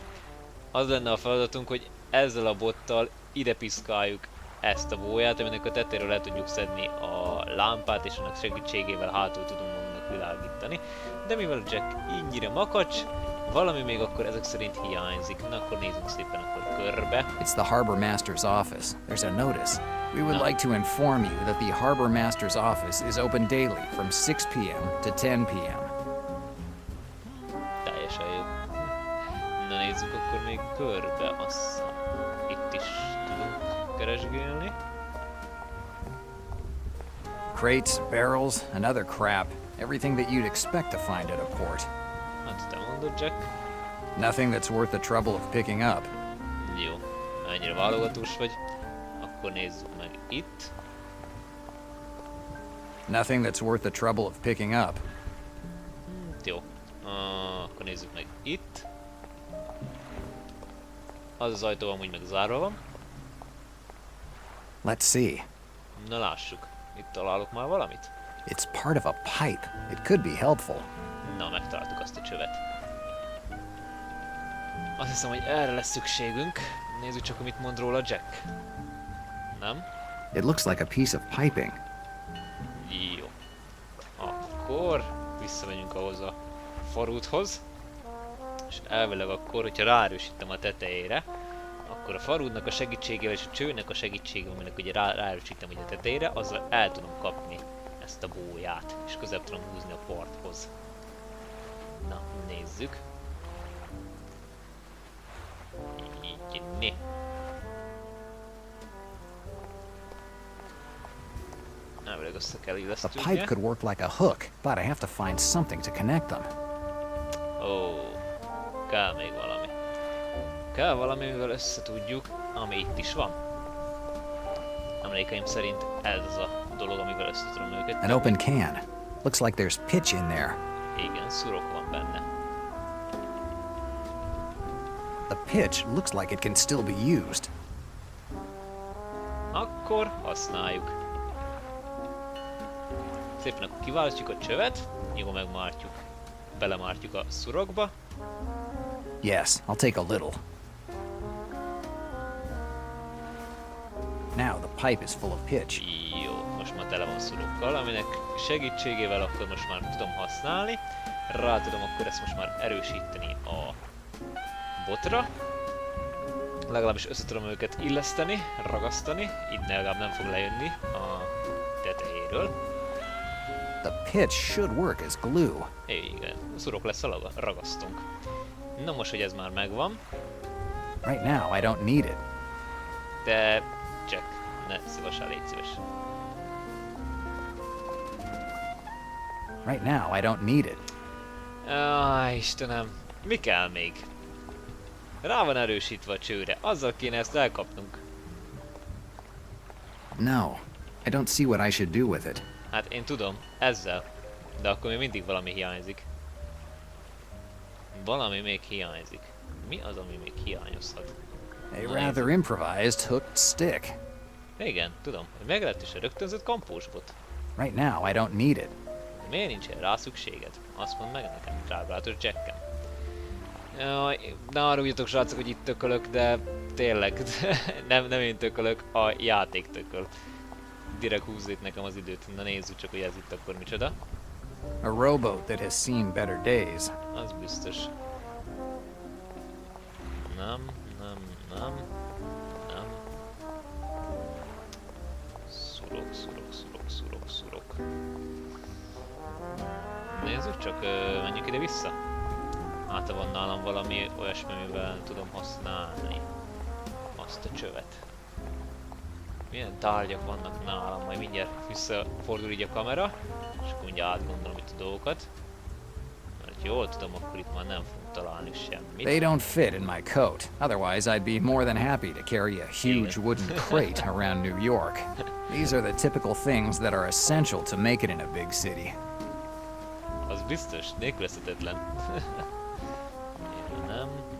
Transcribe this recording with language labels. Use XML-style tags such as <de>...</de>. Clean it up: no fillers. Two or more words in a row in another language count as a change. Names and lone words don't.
<hu>Az lenne a feladatunk, hogy ezzel a bottal ide piszkáljuk ezt a bóját, aminek a tetejéről le tudjuk szedni a lámpát, és annak segítségével hátul tudunk magunknak világítani. De mivel Jack ennyire makacs, valami még akkor ezek szerint hiányzik. Na akkor nézzünk szépen akkor körbe.</hu> <en>It's the harbor master's office. There's a notice. We would like to inform you that the harbor master's office is open daily from 6 p.m. to 10 p.m.</en> <hu>Teljesen jó. Na nézzük akkor még körbe, azt itt is tudunk keresgélni.</hu> <en>Crates, barrels, and other crap. Everything that you'd expect to find at a port.</en> <hu>Hát te mondod, Jack.</hu> <en>Nothing that's worth the trouble of picking up.</en> <hu>Jó, ennyire válogatós vagy. Akkor nézzük meg itt.</hu> <en>Nothing that's worth the trouble of picking up.</en> <hu>Jó. Akkor nézzük meg itt. Az az ajtó amúgy meg zárva van.</hu> <en>Let's see.</en> <hu>Na lássuk. Itt találok már valamit?</hu> <en>It's part of a pipe. It could be helpful.</en> <hu>Na, megtaláltuk azt a csövet. Azt hiszem, hogy erre lesz szükségünk. Nézzük csak, mit mond róla Jack. Nem?</hu> <en>It looks like a piece of piping.</en> <hu>Jó. Akkor visszamegyünk ahhoz a farúthoz. És elvileg akkor, hogyha ráerősítem a tetejére, akkor a farúdnak a segítségével és a csőnek a segítségével, aminek ugye ráerősítem ugye a tetejére, azzal el tudom kapni ezt a bóját, és közel tudom húzni a parthoz. Na, nézzük. Így, né. Elvileg össze kell</hu> <en>The</en> <hu>illeszteni.</hu> <en>pipe could work like a hook, but I have to find something to connect them.</en> <hu>Ó, kell még valami. Kell valami, mivel összetudjuk, ami itt is van. Emlékeim szerint ez az a dolog, amivel összetudom őket.</hu> <en>An open can. Looks like there's pitch in there.</en> <hu>Igen, szurok van benne.</hu> <en>The pitch looks like it can still be used.</en> <hu>Akkor használjuk. Szépen akkor kiválasztjuk a csövet, jó megmártjuk. Belemártjuk a szurokba.</hu> <en>Yes, I'll take a little. Now the pipe is full of pitch.</en> <hu>Jó, most már tele van szurokkal, aminek segítségével akkor most már tudom használni. Rá tudom akkor ezt most már erősíteni a botra. Legalábbis össze tudom őket illeszteni, ragasztani, így legalább nem fog lejönni a tetejéről.</hu> <en>The pitch should work as glue.</en> <hu>Igen, a szurok lesz a ragasztunk. Na most, hogy ez már megvan,</hu> <en>Right now, I don't need it.</en> <hu>de Jack, ne szívesen, légy szíves.</hu> <en>Right now, I don't need it.</en> <hu>Istenem, mi kell még? Rá van erősítve a csőre, azzal kéne ezt elkapnunk.</hu> <en>No, I don't see what I should do with it.</en> <hu>Hát én tudom, ezzel. De akkor még mindig valami hiányzik. Valami még hiányzik. Mi az, ami még hiányozhat?</hu> <en>A rather improvised hooked stick.</en> <hu>Igen, tudom, hogy meglehetősen rögtönzött kampósbot.</hu> <en>Right now, I don't need it.</en> <hu>Miért nincsen rá szükséged? Azt mondd meg nekem, drágálatos Jackem. Jaj, ne haragudjatok srácok, hogy itt tökölök, de tényleg, nem én tökölök, a játék tököl. Direkt húzzék nekem az időt. Na nézzük csak, hogy ez itt akkor micsoda.</hu> <en>A rowboat that has seen better days.</en> <hu>Az biztos. Nem. Szurok. Nézzük csak, menjünk ide vissza. Hát van nálam valami olyasmi, mivel tudom használni azt a csövet. Milyen tárgyak vannak nálam, majd mindjárt visszafordul így a kamera, és akkor mindjárt átgondolom itt a dolgokat. Mert jól tudom, akkor itt már nem fogunk találni semmit.</hu> <en>They don't fit in my coat. Otherwise, I'd be more than happy to carry a huge wooden crate around New York. These are the typical things that are essential to make it in a big city.</en> <hu>Az biztos, nélkülözhetetlen. Nem.</hu>